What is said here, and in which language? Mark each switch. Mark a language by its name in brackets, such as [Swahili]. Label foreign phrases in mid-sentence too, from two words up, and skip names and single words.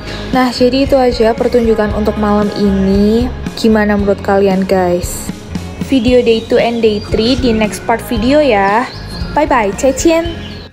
[Indonesian] Nah, jadi itu aja pertunjukan untuk malam ini. Gimana menurut kalian guys? [English] Video day 2 and day 3 di next part video ya. Bye bye, [Chinese] 再见。